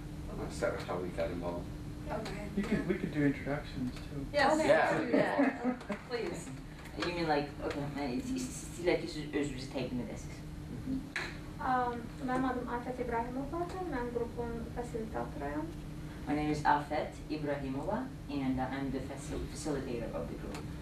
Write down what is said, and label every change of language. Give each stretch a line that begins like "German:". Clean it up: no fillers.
English: I'm going to start with how we got involved. Okay. We could do introductions too. Yes, Okay. let's do that. Please. You mean like, okay,
Azerbaijani: istəyirlər ki, siz özünüzü təqdim edəsiniz. Mənim adım Afət İbrahimovadır, mən qrupun fasilitatoruyam.
English: My name is Afet Ibrahimova, and I'm the facilitator of the group.